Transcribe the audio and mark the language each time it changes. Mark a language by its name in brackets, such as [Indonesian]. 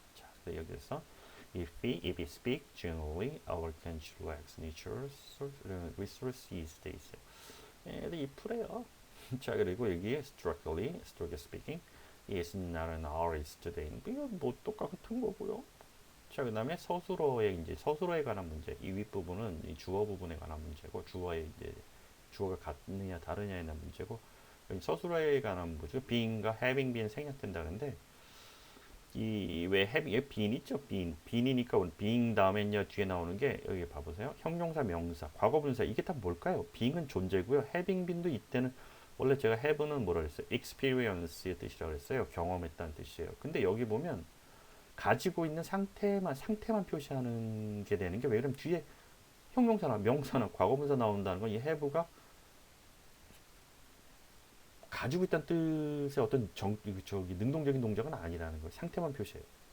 [Korean] 자, 그래서 여기서 [English] if we speak generally, our country lacks natural resources [Korean] 돼 있어요. 근데 if래요. 자, 그리고 여기 [English] strictly speaking, is not an artist [Korean] 돼 있는 이거 뭐 똑같은 거고요. 자, 그다음에 서술어에 관한 문제. 이 윗부분은 이 주어 부분에 관한 문제고 주어가 같느냐 다르냐에 대한 문제고 서술어에 관한 문제. being과 having been 생략된다는데 이왜 having been 있죠? being이니까 being 다음에는요 뒤에 나오는 게 여기 봐보세요. 형용사, 명사, 과거분사 이게 다 뭘까요? being은 존재고요. having been도 이때는 원래 제가 have는 뭐라 그랬어요? experience의 뜻이라고 그랬어요. 경험했다는 뜻이에요. 근데 여기 보면 가지고 있는 상태만 표시하는 게 되는 게 왜 그러면 뒤에 형용사나 명사나 과거분사 나온다는 건 이 have가 가지고 있다는 뜻의 어떤 능동적인 동작은 아니라는 거예요. 상태만 표시해요.